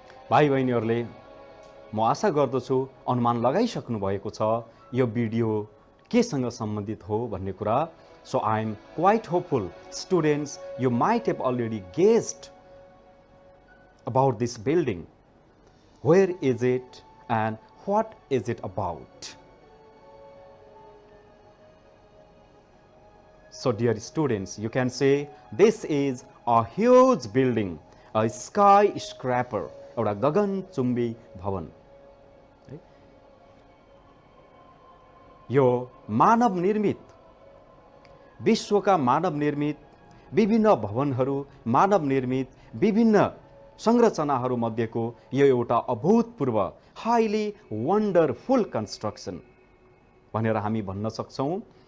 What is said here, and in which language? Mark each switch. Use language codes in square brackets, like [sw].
[ne] भाइ बहिनीहरूले म आशा गर्दछु अनुमान लगाइसक्नु भएको छ यो भिडियो केसँग सम्बन्धित हो भन्ने कुरा। [en] So I am quite hopeful students you might have already guessed about this building, where is it and what is it about. So dear students, you can say this is a huge building, a skyscraper, [ne] एउटा गगनचुम्बी भवन। यो मानव निर्मित, विश्वका मानव निर्मित विभिन्न भवनहरू, मानव निर्मित विभिन्न संरचनाहरू मध्येको यो एउटा अभूतपूर्व [en] highly wonderful construction [ne] भनेर हामी भन्न सक्छौं।